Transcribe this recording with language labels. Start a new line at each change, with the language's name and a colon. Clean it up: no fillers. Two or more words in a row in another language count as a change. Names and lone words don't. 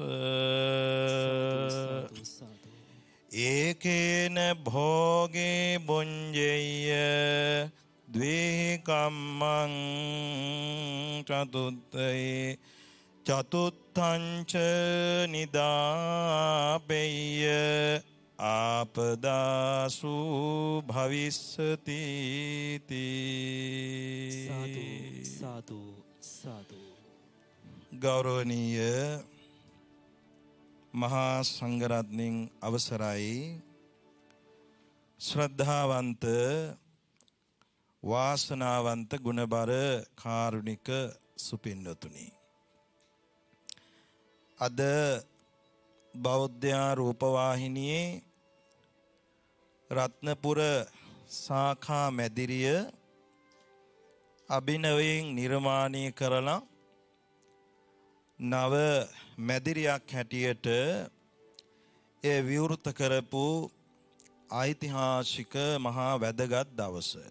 Pali: ඒකේන භෝගේ බුඤ්ජෙය්‍ය ද්වේ කම්මං චතුත්ථේ චතුත්ථංච නිදාපෙය්‍ය ආපදාසු භවිස්සති තී.
Sinhala: සාදු සාදු සාදු. ගෞරවනීය මහා සංඝරත්නයන් අවසරයි ශ්‍රද්ධාවන්ත වාසනාවන්ත ගුණබර කාරුණික සුපින්නතුනි අද බෞද්ධ රූපවාහිනියේ රත්නපුර සාඛා මැදිරිය අභිනවයෙන් නිර්මාණය කරලා නව මැදිරියක් හැටියට ඒ විවෘත කරපු ඓතිහාසික මහා වැදගත් දවස.